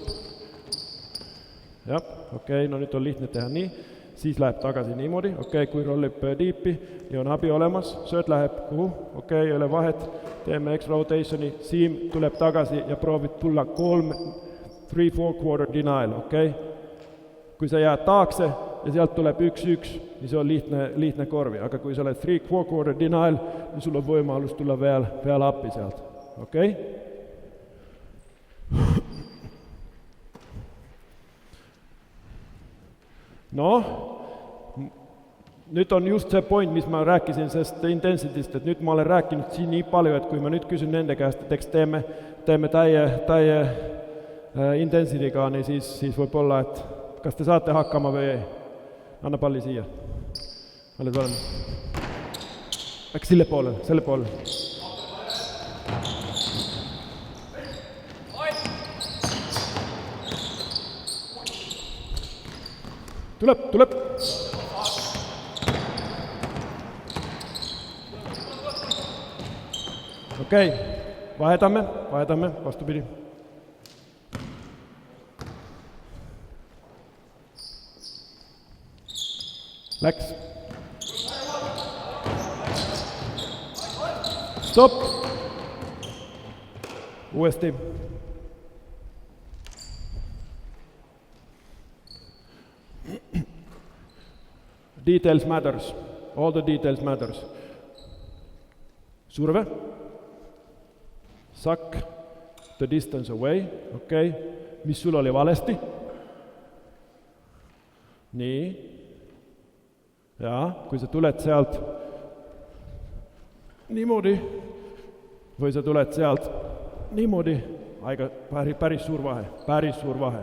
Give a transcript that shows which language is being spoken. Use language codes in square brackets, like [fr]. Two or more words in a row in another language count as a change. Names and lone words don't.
[et] Jah, okei, no nüüd on lihtne teha nii, siis läheb tagasi niimoodi, okei, kui rollib diipi, nii on abi olemas, sööt läheb kuhu, okei, ei ole vahet, teeme X-rotationi, Siim tuleb tagasi ja proovib tulla 3-4 denial, okei? Kui sa jääd taakse ja sealt tuleb 1-1, niin se on lihtne korvi, aga kui sa oled 3-4 denial, niin sul on võimalus tulla veel appi sealt, okei? [fi] No, nyt on just se point, missä mä rääkisin sest intensitystä, että nyt mä olen rääkinyt siinä niin paljon, että kun mä nyt kysyn nende käest, että teemme täie intensitykaan, niin siis voi olla, että kas te saatte hakkaamaan vai ei. Anna palli siihen. Olet valmis. Äkki sille puolelle. [et] Tuleb. Okei, vahetamme, vastupidi. Läks. Stop. Uudesti. [en] Details matters. All the details matters. [et] Surve. [en] Suck the distance away. [et] Okei. Mis sul oli valesti? Nii. Ja, kui sa tuled sealt niimoodi, või sa tuled sealt niimoodi, päris suur vahe.